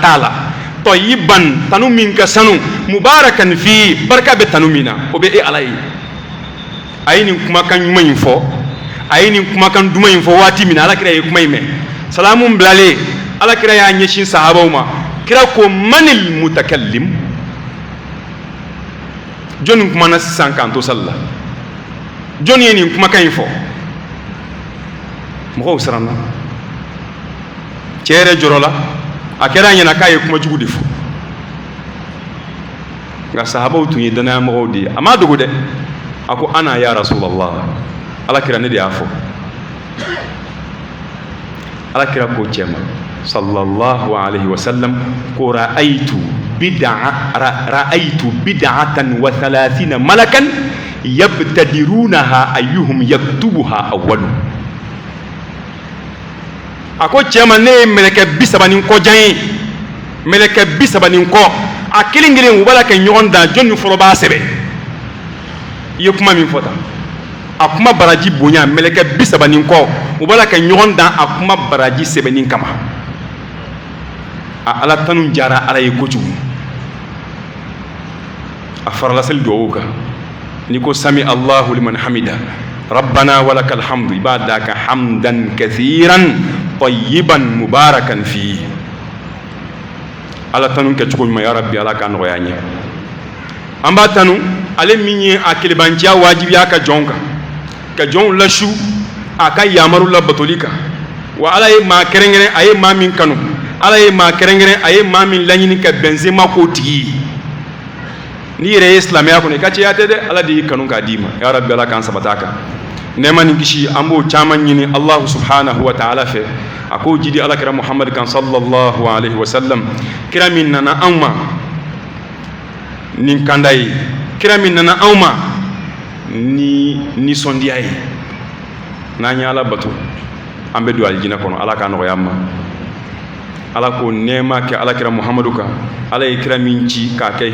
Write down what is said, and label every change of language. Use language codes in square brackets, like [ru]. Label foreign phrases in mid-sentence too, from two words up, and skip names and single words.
[bm] t'a la tayyiban tanu min ka sanu [ar] مباركا فيه [bm] barika bɛ tanu min na o bɛ e ala ye a ye nin kumakan ɲuman in fɔ a ye nin kumakan duman in fɔ waati min na alakira ye kuma in mɛn salamu bilalen alakira y'a ɲɛsin sahabaw ma kira ko [ar] من المتكلم [bm] jɔnni kumana sisan k'an to sali la jɔnni ye nin kumakan in fɔ mɔgɔw siranna cɛ yɛrɛ jɔrɔ la a kɛra a ɲɛna k'a ye kuma jugu de fɔ nka sahabaw tun ye danaya mɔgɔw de ye a ma dogo dɛ a ko [ar] أنا يا رسول الله [bm] alakira ne de y'a fɔ alakira ko cɛ ma [ar] صلى الله عليه وسلم ko رأيت بضعة وثلاثين ملكا يبتدرونها أيهم يكتبها أول [bm] a ko cɛ ma ne ye mɛlɛkɛ 30 kɔjan ye mɛlɛkɛ 30 kɔ a kelen kelen u b'a la kɛ ɲɔgɔn dan jɔnni fɔlɔ b'a sɛbɛn i ye kuma min fɔ tan a kuma baraji bonya meleke 30 kɔ u b'a la ka ɲɔgɔn dan a kuma baraji sɛbɛnni kama a ala tanu jara ala ye kojugu a farala seli duwawu kan ni ko [ar] سمع الله لمن حمده ربنا ولك الحمد [bm] i b'a da ka [ar] حمدا كثيرا طيبا مباركا فيه [bm] ala tanu kɛ cogo ɲuman [ar] يا ربي [bm] ala ka nɔgɔya ɲɛ an b'a tanu ale min ye a kelebanciya wajibiya ka jɔnw kan ka jɔnw lasu a ka yamaru la batoli kan wa ala ye maa kɛrɛnkɛrɛn a ye maa min kanu ala ye maa kɛrɛnkɛrɛn a ye maa min laɲini ka bɛnzema k'o tigi ye n'i yɛrɛ ye silamɛya kɔnɔ i ka cɛya tɛ dɛ ala de y'i kanu k'a d'i ma [ar] يا ربي [bm] ala k'an sabata kan nɛɛma ni kisi an b'o caman ɲini [ar] الله سبحانه وتعالى [bm] fɛ a k'o jidi ala kira muhammad kan [ar] صلى الله عليه وسلم [bm] kira min nana anw ma nin kanda ye kira min nana anw ma ni nisɔndiya ye n'an ye ala bato an bɛ don alijinɛ kɔnɔ ala k'a nɔgɔya an ma ala k'o nɛɛma kɛ ala kira muhammadu kan ala ye kira min ci k'a kɛ